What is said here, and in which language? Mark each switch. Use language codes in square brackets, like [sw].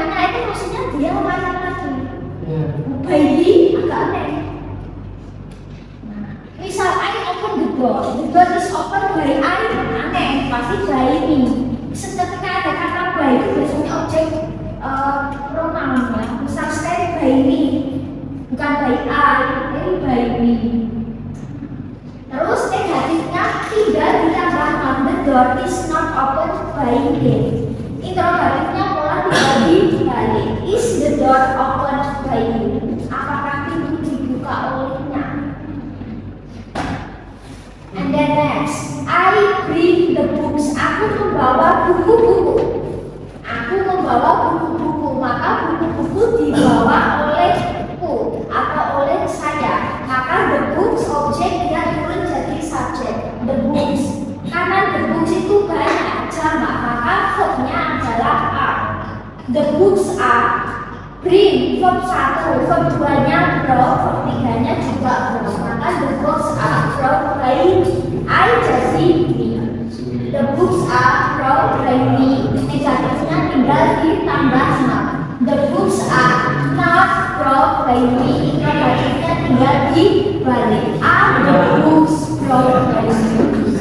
[id] Nah itu maksudnya dia laki-laki. Bayi agak aneh. Nah, misal [en] I open the door is open by I, [id] aneh, pasti [en] by me. [id] Ketika ada kata by itu biasanya objek pronoun ya. [en] Misal stay by me, [id] bukan [en] by I, [id] tapi [en] by me. [id] Terus negatifnya tinggal ditambahkan [en] the door is not opened by him. [id] Interrogatifnya pola dibalik. [en] Is the door opened by him? [id] Apakah pintu dibuka olehnya? [en] And then next, I bring the books. [id] Aku membawa buku-buku. Aku membawa buku-buku. Maka buku-buku dibawa olehku atau oleh saya. Maka [en] the books [id] objek dia turun jadi subjek. [en] The books. [id] Karena [en] the books [id] itu banyak jamak, maka verbnya adalah are. [en] The books are bring verb 1, verb 2-nya brought, verb 3-nya juga brought. [id] Maka [en] the books are brought by I [id] jadi [en] me. The books are brought by me. [id] Negatifnya tinggal ditambah not. [en] The books are not brought by me. [id] Negatifnya tinggal dibalik. [en] Are the books brought by me?